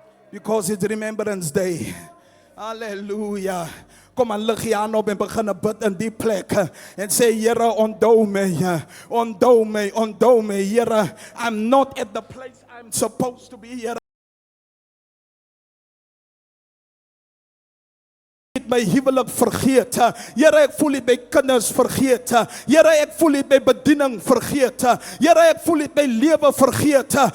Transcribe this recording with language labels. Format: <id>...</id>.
<en>Because it's Remembrance Day. Hallelujah.</en> <af>Kom aan, lig jy aan op en begin bid in die plek. En sê, Here, onthou my. Onthou my, onthou my, Here.</af> <en>I'm not at the place I'm supposed to be, Here.</en> <af>My huwelik vergeet. Here, ek voel dit my kinders vergeet. Here, ek voel dit my bediening vergeet. Here, ek voel dit my lewe vergeet.</af>